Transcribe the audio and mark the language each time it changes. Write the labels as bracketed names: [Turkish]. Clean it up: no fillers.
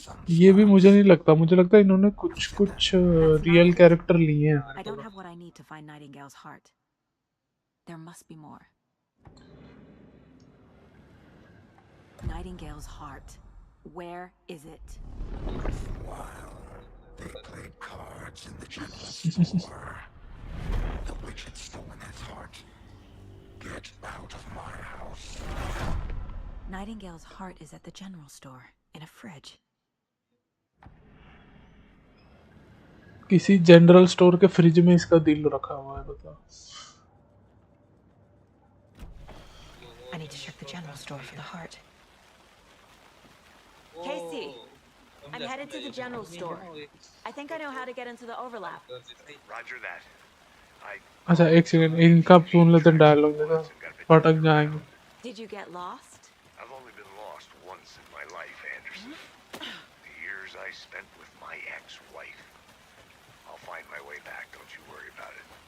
[Hindi] ये भी मुझे नहीं लगता, मुझे लगता है इन्होंने कुछ रियल कैरेक्टर लिए हैं। [English] I don't have what I need to find Nightingale's heart. There must be more. Nightingale's heart. Where is it? While they played cards in the general store, the witch had stolen his heart. Get out of my house. Nightingale's heart is at the general store, in a fridge. [Hindi] किसी general store के fridge में इसका दिल रखा हुआ है, बताओ। [English] I need to check the general store for the heart. Casey, I'm headed to the general store. I think I know how to get into the overlap. Roger that. [Hindi] अच्छा एक सेकंड, इनका सुन लेते हैं डायलॉग, देखो फटक जाएंगे। [English] Did you get lost? I've only been lost once in my life, Anderson. The years I spent with my ex-wife. I'll find my way back, don't you worry about it.